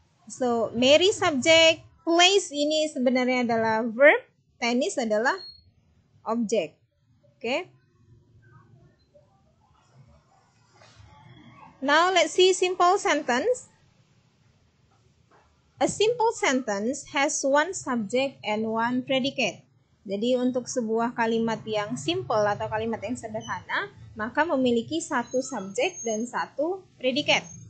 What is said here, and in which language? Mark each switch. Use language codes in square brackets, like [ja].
[id] So, Mary subject, plays ini sebenarnya adalah verb, tennis adalah object. [en] Okay. Now, let's see simple sentence. A simple sentence has one subject and one predicate. [id] Jadi, untuk sebuah kalimat yang simple atau kalimat yang sederhana, maka memiliki satu subjek dan satu predicate.